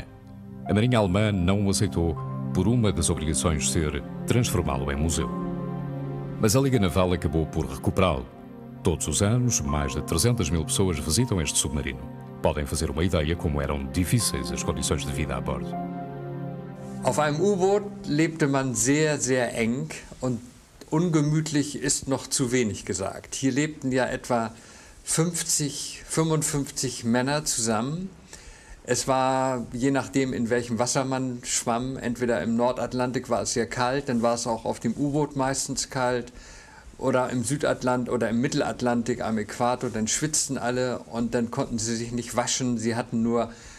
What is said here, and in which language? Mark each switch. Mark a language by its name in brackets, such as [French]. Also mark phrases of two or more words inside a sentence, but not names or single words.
[Portuguese] A Marinha Alemã não o aceitou por uma das obrigações ser transformá-lo em museu. Mas a Liga Naval acabou por recuperá-lo. Todos os anos, mais de 300 mil pessoas visitam este submarino. Podem fazer uma ideia como eram difíceis as condições de vida a bordo. [German] Auf einem U-Boot lebte man sehr, sehr eng und ungemütlich ist noch zu wenig gesagt. Hier lebten ja etwa 50, 55 Männer zusammen. Es war, je nachdem in welchem Wasser man schwamm, entweder im Nordatlantik war es sehr kalt, dann war es auch auf dem U-Boot meistens kalt, oder im Südatlantik oder im Mittelatlantik am Äquator, dann schwitzten alle und dann konnten sie sich nicht waschen, sie hatten nur